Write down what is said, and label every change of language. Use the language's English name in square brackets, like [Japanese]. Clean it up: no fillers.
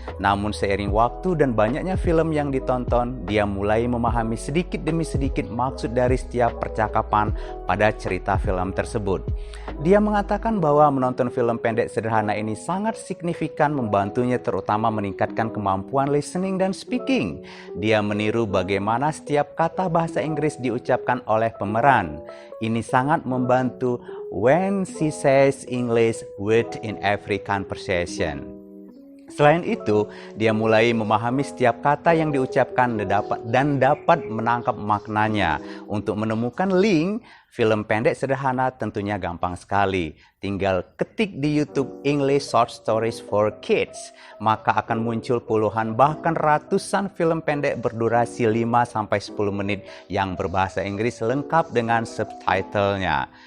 [Indonesian] Namun seiring waktu dan banyaknya film yang ditonton, dia mulai memahami sedikit demi sedikit maksud dari setiap percakapan pada cerita film tersebut. Dia mengatakan bahwa menonton film pendek sederhana ini sangat signifikan membantunya terutama meningkatkan kemampuan listening dan speaking. Dia meniru bagaimana setiap kata bahasa Inggris diucapkan oleh pemeran. Ini sangat membantu [English] when she says English within every conversation. [Indonesian] Selain itu, dia mulai memahami setiap kata yang diucapkan dan dapat menangkap maknanya. Untuk menemukan link film pendek sederhana tentunya gampang sekali. Tinggal ketik di YouTube English Short Stories for Kids, maka akan muncul puluhan bahkan ratusan film pendek berdurasi 5-10 menit yang berbahasa Inggris lengkap dengan subtitlenya.